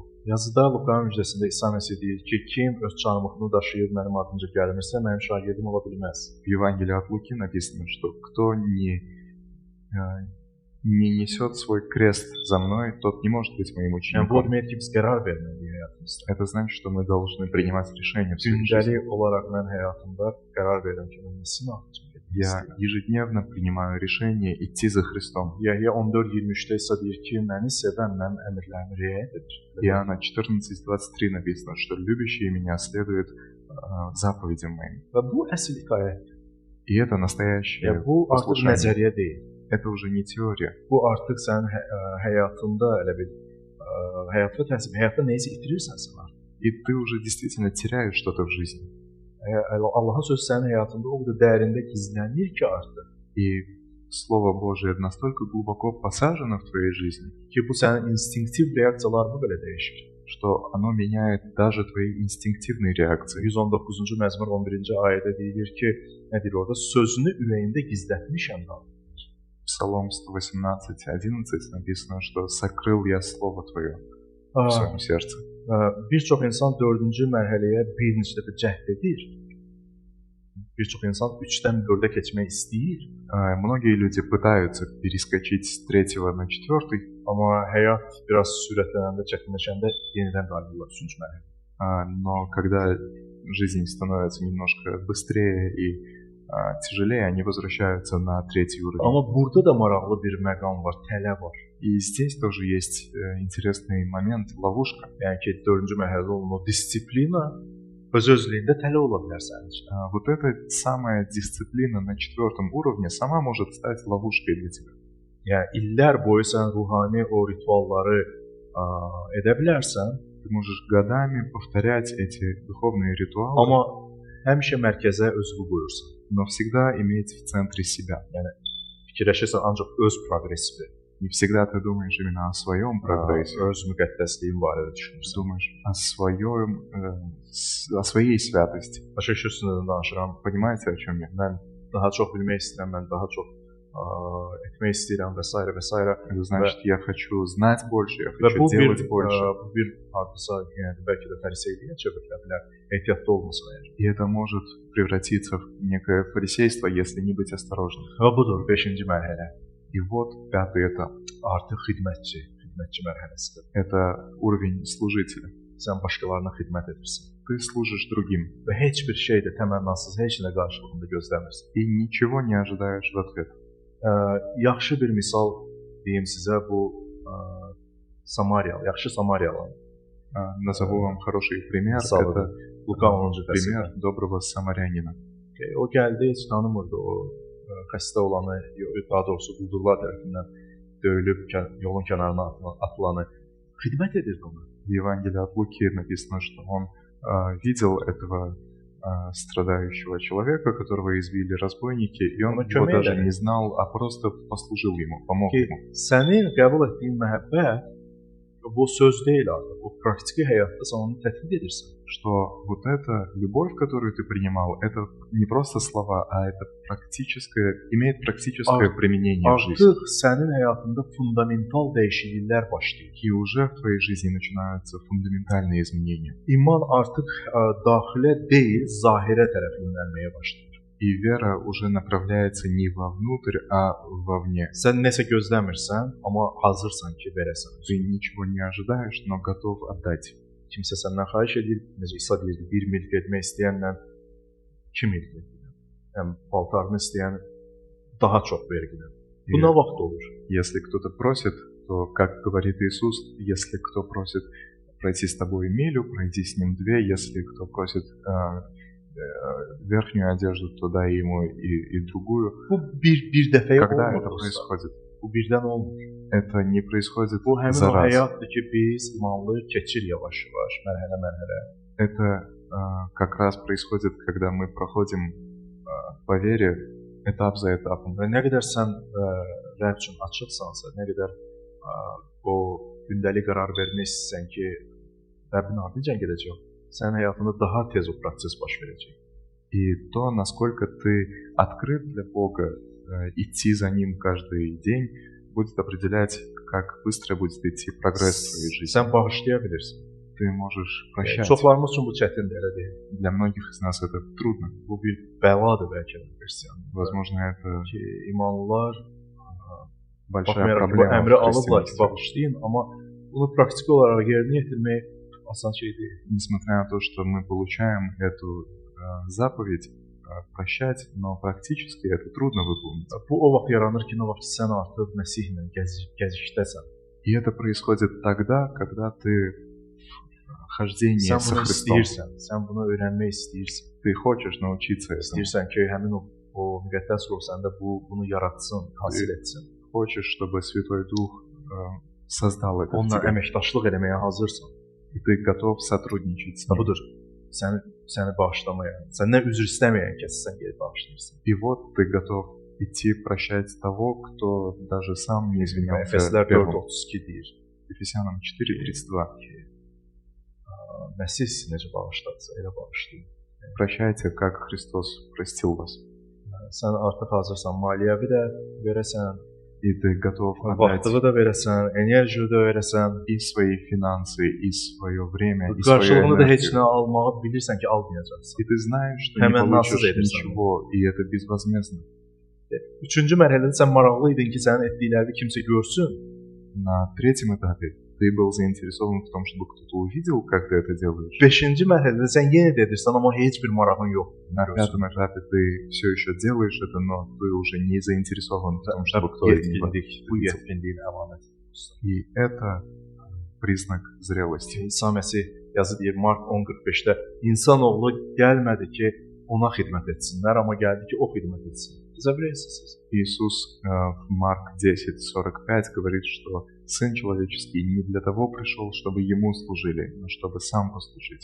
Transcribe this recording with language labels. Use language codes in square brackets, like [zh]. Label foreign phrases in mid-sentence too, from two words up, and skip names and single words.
[az] Yazıda Luqanın müjdəsində İsa Məsih deyir ki, kim öz çarmıxını daşıyıb mənim ardınca gəlmirsə, mənim şagirdim ola bilməz. [ru] В Евангелии от Луки написано, что кто не nесет свой крест за mной, tот не может быть моим [az] Yəni bu [ru] учеником. [az] deməkdir ki, biz qərar verməliyik həyatımızda. [ru] Это значит, что мы должны принимать решения в своей жизни. [az] Gündəlik olaraq mən həyatımda qərar verirəm ki, mən nesin ardınca getmək [ru] Я [az] istəyirəm. [ru] ежедневно принимаю решение идти за Христом. [az] Yəhya 14:23-də isə deyir ki, məni sevən mənim əmrlərimi riayət edir. [ru] Иоанна 14:23 написано, что любящие меня следуют заповедям моим. [az] Və bu əsl itaətdir. [ru] И это настоящее [az] Yəni bu artıq [ru] послушание. [az] nəzəriyyə deyil. [ru] Это уже не teория. [az] Bu artıq sənin həyatında elə bir həyatda təsir, həyatda nəyisə itirirsən sən artıq. [ru] И ты уже действительно теряешь что-то в жизни. [az] Allahın sözü sənin həyatında o qədər dərində gizlənir ki artıq. [ru] И Слово Божие настолько глубоко посажено в твоей жизни, [az] Ki bu sənin instinktiv reaksiyalarını belə dəyişir. [ru] что оно меняет даже твои инстинктивные реакции. [az] 119-cu məzmur 11-ci ayədə deyilir ki, nə deyir orada? Sözünü ürəyində gizlətmişəm da. [ru] Псалом 118:11 написано, что «Сокрыл я Слово Твое в своем сердце». [az] Bir çox insan 4-cü mərhələyə bir neçə dəfə cəhd edir. Bir çox insan 3-dən 4-ə keçmək istəyir. [ru] Многие люди пытаются перескочить с 3 на 4, [az] Amma həyat biraz sürətlənəndə, çətinləşəndə yenidən qayıdırlar 3-cü mərhələyə. [ru] но когда жизнь становится немножко быстрее и тяжелее, они возвращаются на 3 уровень. [az] Amma burada da maraqlı bir məqam var, tələ var. [ru] И здесь тоже есть интересный момент, ловушка. [az] Yəni ki, 4-cü mərhələdə olan o disiplina öz-özlüyündə tələ ola bilər sənin üçün. [ru] Вот эта самая дисциплина на 4 уровне сама может стать ловушкой для тебя. [az] Yəni illər boyu sən ruhani o ritualları edə bilərsən, [ru] Ты можешь годами повторять эти духовные ритуалы, [az] amma həmişə mərkəzə özünü qoyursan. [ru] но всегда иметь в центре себя. [az] Fikirləşirsən ancaq öz proqresivi, [ru] Не всегда ты думаешь именно о своем прогрессе, [az] öz müqəddəsliyin barədə düşünürsən. [ru] думаешь о своей святости. [az] Başa düşürsünüz nə danışıram? [ru] Понимаете, о чем я? [az] Mən daha çox bilmək istəyirəm, mən daha çox etmək istəyirəm və s. və s. [ru] Это значит, я хочу знать больше, я [az] Və [ru] хочу [az] bu [ru] делать больше. [az] bir hardasa, yəni bəlkə də fariseyliyə çevrilə bilər, ehtiyatlı olmasa əgər. [ru] И это может превратиться в некое фарисейство, если не быть осторожным. [az] Və budur 5-ci mərhələ. [ru] И вот 5-й этап. [az] Artıq xidmətçi mərhələsidir. [ru] Это уровень служителя. [az] Sən başqalarına xidmət edirsən. [ru] Ты служишь другим [az] Və heç bir şey də təmənnasız, heç nə qarşılığında gözləmirsən. [ru] и ничего не ожидаешь в ответ. [az] Yaxşı bir misal deyim sizə bu Samariyalı, yaxşı Samariyalı. [ru] Назову вам хороший пример. [az] Misal [ru] Это [az] Luka 10-cu [ru] пример доброго самарянина. [az] O gəldi, heç tanımırdı o xəstə olanı, daha doğrusu quldurlar tərəfindən döyülüb yolun kənarına atılanı xidmət edirdi ona. [ru] В Евангелии от Луки написано, что он видел этого страдающего человека, которого избили разбойники, и он его даже не знал, а просто послужил ему, помог ему. [az] Sənin qəbul etdiyin məhəbbət bu söz deyil artıq. O praktiki həyatda sən onu tətbiq edirsən. [ru] Что вот эта любовь, которую ты принимал, это не просто слова, а это имеет практическое применение в жизни. [az] Artıq sənin həyatında fundamental dəyişikliklər başlayır. [ru] И уже в твоей жизни начинаются фундаментальные изменения. [az] İman artıq daxilə deyil, zahirə tərəf yönəlməyə başlayır. [ru] И вера уже направляется не вовнутрь, а вовне. [az] Sən nəsə gözləmirsən, amma hazırsan ki, verəsən. [ru] Ты nичего не ожидаешь, но готов отдать. [az] Kimsə səndən xahiş edir, necə İsa deyirdi, 1 mil getmək istəyənlə 2 mil gedir. Yəni paltarını istəyən daha çox vergilir. Bu nə vaxt olur? [ru] Если кто-то просит, то, как говорит Иисус, если кто просит пройти с тобой милю, пройди с ним 2. Если кто просит верхнюю одежду, то дай ему и другую. [az] Bu bir dəfəyə [ru] Когда [az] olmur. [ru] это происходит? [az] Bu birdən olmur. [ru] Это не происходит [az] Bu həmin [ru] за [az] o [ru] раз. [az] həyatdır ki, biz imanlı keçir yavaş-yavaş, mərhələ-mərhələ. [ru] Это как раз происходит, когда мы проходим по вере этап за этапом. [az] Və nə qədər sən Rəbb üçün açıqsansa, nə qədər o gündəlik qərar vermək istəyirsən ki, Rəbbin ardınca gedəcək, sənin həyatında daha tez o proses baş verəcək. [ru] И то, naсколько ты открыт для Бога, идти за Ним каждый день, будет определять, как быстро будет идти прогресс в твоей жизни. [az] Sən bağışlaya bilirsən. [ru] Ты можешь прощать. [az] Çoxlarımız üçün bu çətindir, elə deyil. [ru] Для многих из нас это трудно. [az] Bu bir bəladır bəlkə də xristian. [ru] Возможно, это [az] Ki, imanlılar [ru] большая [az] Baxmayaraq ki, bu [ru] проблема [az] əmri [ru] в [az] alıblar ki, [ru] христианстве. [az] bağışlayın, amma bunu praktik olaraq yerinə yetirmək asan şey deyil. [ru] Nесмотря на то, что мы получаем эту заповедь прощать, но практически это трудно выполнить. [az] Bu o vaxt yaranır ki, nə vaxt sən artıq Məsihlə gəzişdəsən. [ru] И это происходит тогда, когда ты в хождении [az] Sən [ru] со [az] bunu [ru] Христом. [az] istəyirsən, sən bunu öyrənmək istəyirsən. [ru] Ты хочешь научиться этому. [az] İstəyirsən ki, həmin o müqəddəs ruh səndə bunu yaratsın, hasil etsin. [ru] Хочешь, чтобы Святой Дух создал это в [az] Onunla [ru] тебе. [az] əməkdaşlıq eləməyə hazırsan. [ru] И ты готов сотрудничать с [az] Və [ru] ним. [az] budur. Səni bağışlamaya, səndən üzr istəməyən kəs sən gedib bağışlayırsan. [ru] И вот ты готов идти прощать того, кто даже сам не извинялся [az] Efeslər [ru] первым. [az] 4:32 deyir. [ru] Ефесянам 4:32. [az] Məsih sizi necə bağışladırsa, elə bağışlayın. [ru] Прощайте, как Христос простил вас. [az] Sən artıq hazırsan maliyyəvi də verəsən, [ru] И ты готов отдать [az] vaxtını da verəsən, enerjini də verəsən. [ru] и свои финансы, и свое время, и свою [az] Qarşılığını da heç [ru] энергию. [az] nə almağı bilirsən ki, almayacaqsan. [ru] И ты знаешь, что [az] Hemen [ru] не [az] nasıl [ru] получишь [az] verirsen. [ru] ничего, и это безвозмездно. [az] Üçüncü mərhələdə sən maraqlı idin ki, sənin etdiklərini kimsə görsün. [ru] На третьем этапе ты был заинтересован в том, чтобы кто-то увидел, как ты это делаешь. [az] Beşinci mərhələdə sən yenə də edirsən, amma heç bir marağın yox. [ru] На пятом этапе ты все еще делаешь это, но ты уже не заинтересован в том, чтобы кто-то [az] Yetkinlik, bu [ru] увидел. [az] yetkinliyin əlaməti. [ru] И это признак зрелости. [az] İsa Məsih yazı deyir Mark 10:45-də insanoğlu gəlmədi ki, ona xidmət etsinlər, amma gəldi ki, o xidmət etsin. Забреситесь. [ru] Иисус в Марк 10:45 говорит, что Сын Человеческий не для того пришел, чтобы Ему служили, но чтобы Сам послужить.